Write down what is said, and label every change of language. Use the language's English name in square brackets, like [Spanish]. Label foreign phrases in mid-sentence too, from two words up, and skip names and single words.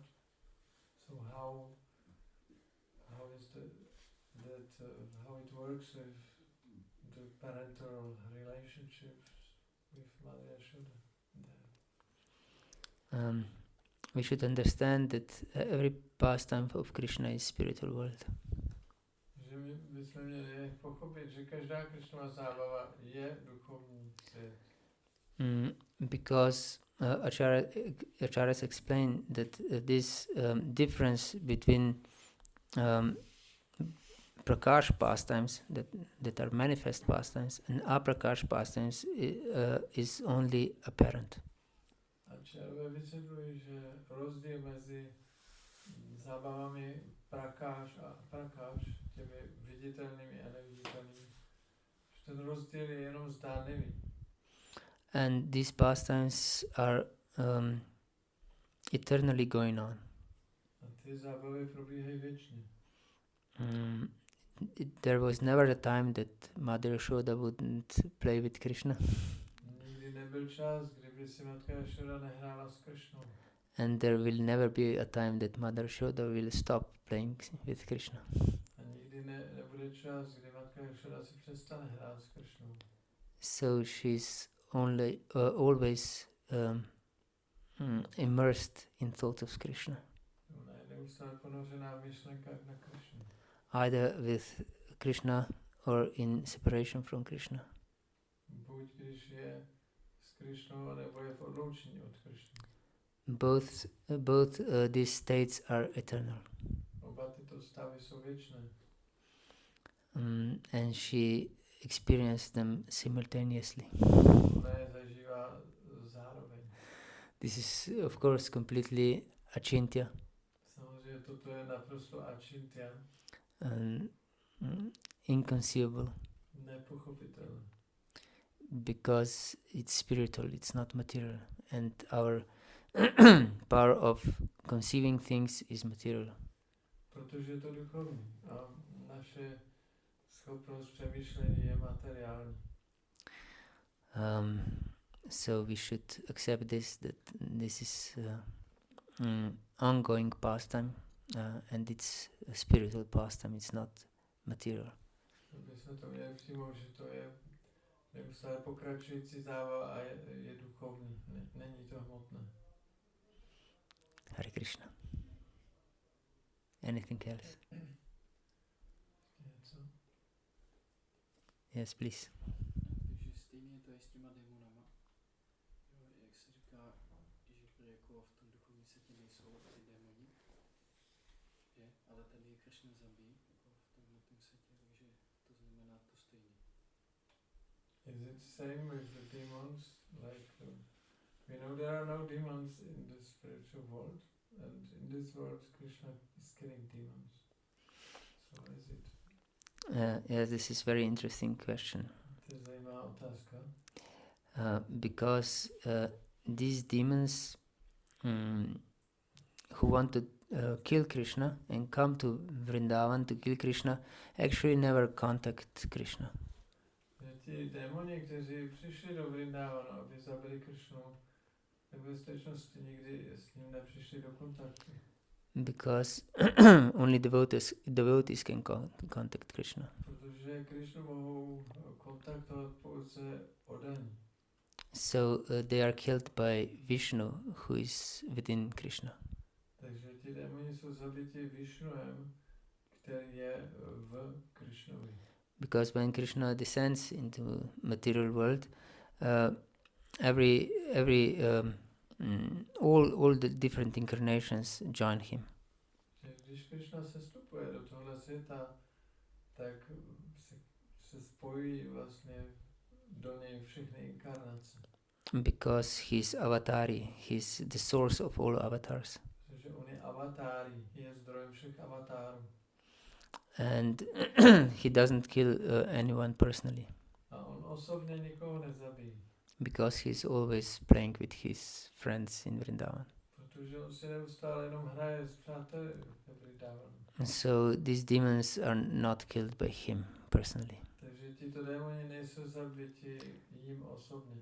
[English] So how is how it works with the parental relationships with Mother Yashoda there? We should understand that every pastime of Krishna is spiritual world. [Czech] Že my bychom měli pochopit, že každá Krishnova zábava je duchovní svět. [English] Because Acharyas explained that this difference between Prakash pastimes that are manifest pastimes and Aprakash pastimes is only apparent. [Czech] Acharyas vysvětlují, že rozdíl mezi zábavami Prakash a Aprakash, těmi viditelnými a neviditelnými, že ten rozdíl je jenom zdánlivý. [English] And these pastimes are eternally going on. [Czech] A ty zábavy probíhají věčně. [English] There was never a time that Mother Yashoda wouldn't play with Krishna. [Czech] Nikdy nebyl čas, kdyby si matka Yashoda nehrála s Krishnou. [English] And there will never be a time that Mother Yashoda will stop playing with Krishna. [Czech] A nikdy nebude čas, kdy matka Yashoda si přestane hrát s Krishnou. [English] So she's only always immersed in thoughts of Krishna. [Czech] Ona je neustále ponořená v myšlenkách na Krishnu. [English] Either with Krishna or in separation from Krishna. [Czech] Buď když je s Krishnou, nebo je v odloučení od Krishny. [English] Both these states are eternal. [Czech] Oba tyto stavy jsou věčné. [English] And she experienced them simultaneously. [Czech] Ona je zažívá zároveň. [English] This is of course completely achintya. [Czech] Samozřejmě toto je naprosto achintya. [English] Inconceivable. [Czech] Nepochopitelné. [English] Because it's spiritual, it's not material. And our power of conceiving things is material. [Czech] Protože je to duchovní a naše schopnost přemýšlení je materiální. [English] So we should accept this, that this is ongoing pastime, and it's a spiritual pastime, it's not material. [Czech] Bychom to měli přijmout, že to je neustále pokračující zábava a je duchovní, není to hmotné. [English] Hare Krishna. Anything else? [Czech] Něco? [English] Yes, please. [Czech] Takže stejně to je s těma démonama. Jo, jak se říká, že jako v tom duchovním světě nejsou ty démoni. Je, ale tady je Krishna zabíjí jako v tomhle světě, takže to znamená to stejně. [English] Is it same with the demons? Like we know there are no demons in the spiritual world, and in this world Krishna is killing demons. So is it? Yes, this is very interesting question. [Czech] To je zajímavá otázka. [English] Because these demons who want to kill Krishna and come to Vrindavan to kill Krishna actually never contact Krishna. [Czech] Že ti démoni, kteří přišli do Vrindávanu, aby zabili Krishnu, tak ve skutečnosti nikdy s ním nepřišli do kontaktu. [English] Because only devotees can contact Krishna. [Czech] Protože Krishnu mohou kontaktovat pouze oddaní. [English] So they are killed by Vishnu, who is within Krishna. [Czech] Takže ti démoni jsou zabiti Vishnuem, který je v Krishnovi. [English] Because when Krishna descends into material world, all the different incarnations join him. [Czech] Když Krishna sestupuje do tohle světa, tak se spojí vlastně do něj všechny inkarnace. [English] Because he's avatari, he's the source of all avatars. [Czech] Protože on je avatári, je zdrojem všech avatárů. [English] And he doesn't kill anyone personally. [Czech] A on osobně nikoho nezabíjí. [English] Because he's always playing with his friends in Vrindavan. [Czech] Protože on si neustále jenom hraje s přáteli ve Vrindávanu. [English] So these demons are not killed by him personally. [Czech] Takže tito démoni nejsou zabiti jím osobně.